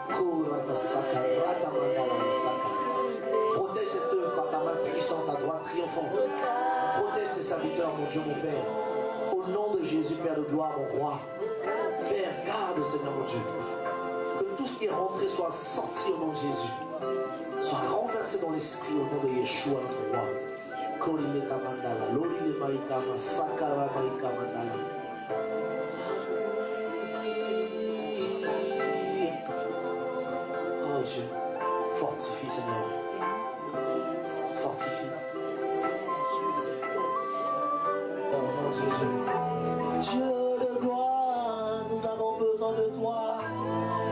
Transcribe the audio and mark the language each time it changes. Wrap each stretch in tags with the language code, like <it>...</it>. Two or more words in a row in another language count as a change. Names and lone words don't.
<fr>Protège cette œuvre par ta main puissante à droite, triomphante. Protège tes serviteurs, mon Dieu, mon Père. Au nom de Jésus, Père de gloire, mon roi. Père, garde, Seigneur, mon Dieu. Que tout ce qui est rentré soit sorti au nom de Jésus. Soit renversé dans l'esprit au nom de Yeshua, notre roi. Korileka mandala, lorile maïka, masakara maïka mandala. Oh Dieu, fortifie, Seigneur. Fortifie. Au nom de Jésus. Dieu de gloire, nous avons besoin de toi.</fr>